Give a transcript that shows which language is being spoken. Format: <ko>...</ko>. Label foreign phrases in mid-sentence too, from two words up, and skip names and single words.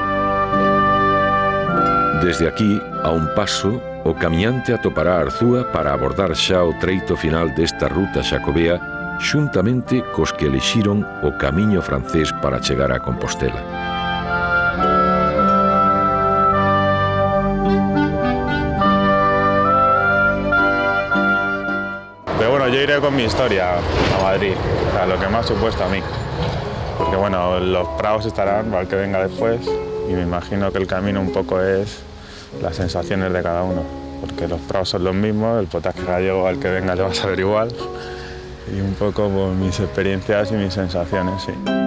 <gl>Desde aquí, a un paso, o camiñante atopará Arzúa para abordar xa o treito final desta ruta xacobea xuntamente cos que elixiron o camiño francés para chegar a Compostela.</gl> <es>Pero bueno, yo iré con mi historia a Madrid, a lo que me ha supuesto a mí. Porque bueno, los prados estarán para el que venga después y me imagino que el camino un poco es las sensaciones de cada uno. Porque los prados son los mismos, el potaje gallego al que venga le va a saber igual. Y un poco por mis experiencias y mis sensaciones, sí.</es>